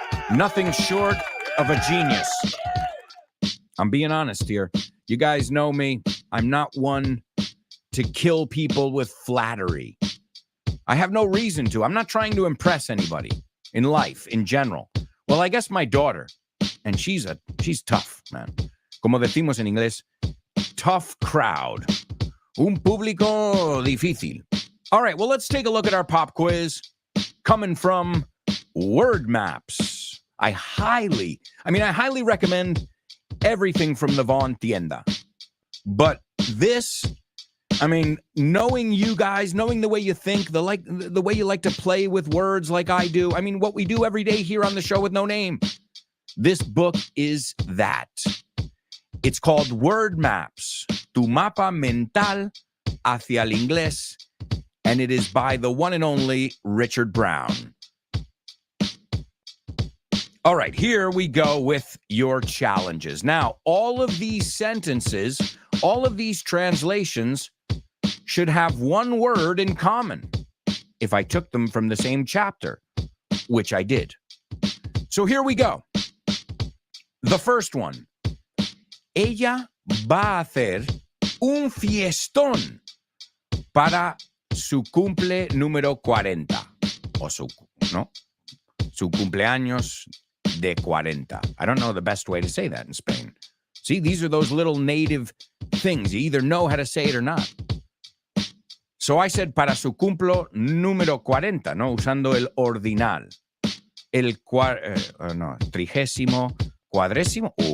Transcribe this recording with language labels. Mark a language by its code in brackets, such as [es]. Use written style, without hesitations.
[en] Nothing short of a genius. I'm being honest here. You guys know me. I'm not one to kill people with flattery. I have no reason to. I'm not trying to impress anybody in life in general. Well, I guess my daughter, and she's tough, man. [es] Como decimos en inglés, [en] tough crowd. [es] Un público difícil. [en] All right, well, let's take a look at our pop quiz coming from Word Maps. I highly recommend everything from the Von Tienda. But this, knowing you guys, knowing the way you think, the way you like to play with words like I do, what we do every day here on the show with no name. This book is that. It's called Word Maps, Tu Mapa Mental hacia el Inglés, and it is by the one and only Richard Brown. All right, here we go with your challenges. Now, all of these sentences, all of these translations should have one word in common if I took them from the same chapter, which I did. So here we go. The first one. [es] Ella va a hacer un fiestón para su cumple número 40. O su cumpleaños de 40. [en] I don't know the best way to say that in Spain. See, these are those little native things. You either know how to say it or not. So I said [es] para su cumplo número 40, no usando el ordinal. El trigésimo, cuadrésimo.